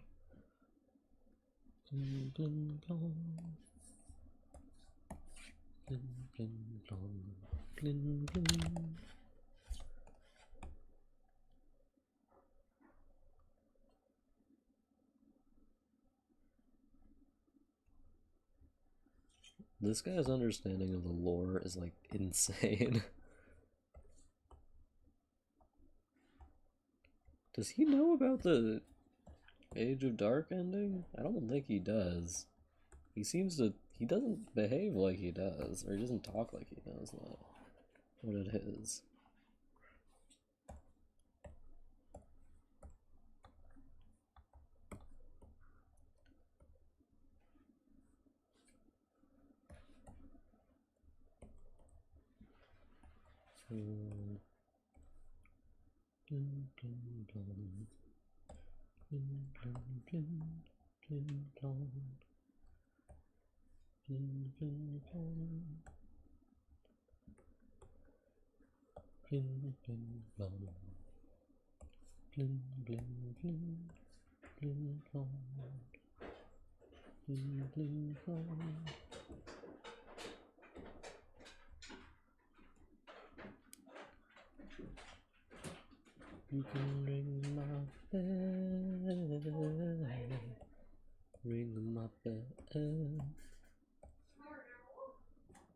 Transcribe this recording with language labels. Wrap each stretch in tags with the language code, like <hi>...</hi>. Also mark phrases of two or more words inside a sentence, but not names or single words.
<en>Glyn, Glyn, Blonde, Glyn, Glyn, Blonde, Glyn, Glyn. This guy's understanding of the lore is like insane. Does he know about the Age of Dark ending? I don't think he does. He seems to. He doesn't behave like he does, or he doesn't talk like he knows that. What it is. Blin, blin, blin, blin. Blin, blin, blin, blin, blon. Blin, blin, blon. Blin, blin, blon. Blin, blin, blin, blin, blon. Blin, blin, blon. You can ring my bell, ring my bell.</en>